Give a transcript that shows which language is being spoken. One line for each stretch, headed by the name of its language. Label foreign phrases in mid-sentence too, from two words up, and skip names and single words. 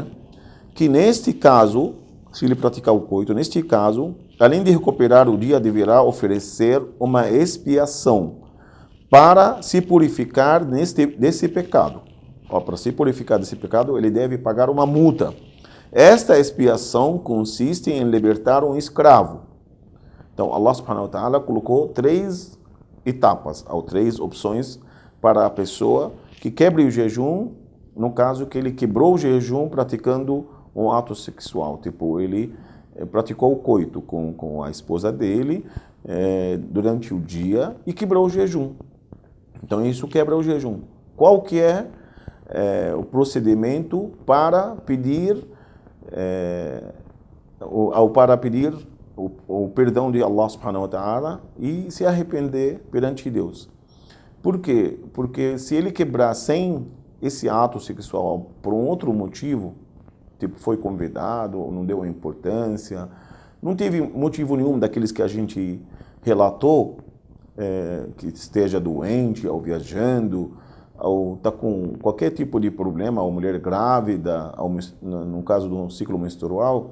Portuguese: Que neste caso, se ele praticar o coito, neste caso, além de recuperar o dia, deverá oferecer uma expiação para se purificar desse pecado. Para se purificar desse pecado, ele deve pagar uma multa. Esta expiação consiste em libertar um escravo. Então, Allah
Arabic: سبحانه وتعالى
Portuguese: colocou 3 etapas, ou 3 opções para a pessoa que quebre o jejum, no caso que ele quebrou o jejum praticando um ato sexual, tipo, ele praticou o coito com a esposa dele durante o dia e quebrou o jejum. Então, isso quebra o jejum. Qual que é o procedimento para pedir o perdão de Allah
Arabic: سبحانه وتعالى
Portuguese: e se arrepender perante Deus? Por quê? Porque se ele quebrar sem esse ato sexual por um outro motivo, tipo foi convidado, ou não deu importância, não teve motivo nenhum daqueles que a gente relatou, que esteja doente, ou viajando, ou está com qualquer tipo de problema, ou mulher grávida, ou no caso do ciclo menstrual.